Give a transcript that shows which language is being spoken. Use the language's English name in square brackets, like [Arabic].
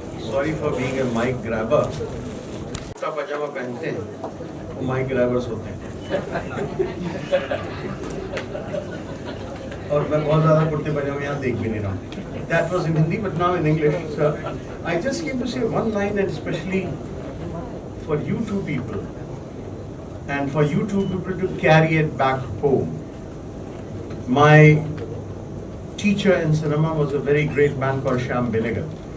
[English] Sorry for being a mic grabber. [Hindi] Kurta पजामा पहनते हैं, वो माइक ग्रैबर्स होते हैं। और मैं बहुत ज़्यादा कुर्ते पजामे यहाँ देख भी नहीं रहा हूँ। [English] That was in Hindi, but now in English. So I just came to say one line, and especially for you two people and for you two people to carry it back home. My teacher in cinema was a very great man called Shyam Benegal.